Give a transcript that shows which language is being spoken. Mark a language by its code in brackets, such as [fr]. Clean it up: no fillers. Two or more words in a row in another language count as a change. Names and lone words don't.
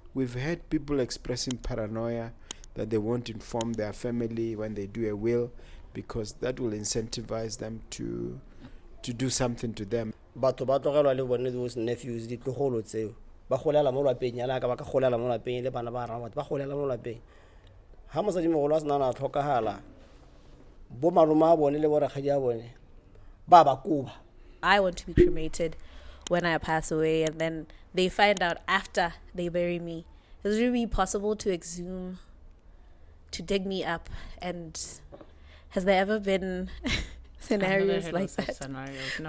[en] we've had people expressing paranoia that they won't inform their family when they do a will, because that will incentivize them to do something to them. [tn] Batho ba tlogelwa le bone [en] those nephews [tn] ditlogolo tseo ba golela mo lapeng yana ka ba ka golela mo lapeng le bana ba rama ba golela mo lapeng ha mosadi mogolo a sena na tlhokagala bo maloma a bone le bo rakgadi a bone ba ba kuba. [en] I want to be cremated when I pass away, and then they find out after they bury me. Is it really possible to exhume, to dig me up? And has there ever been scenarios like that no.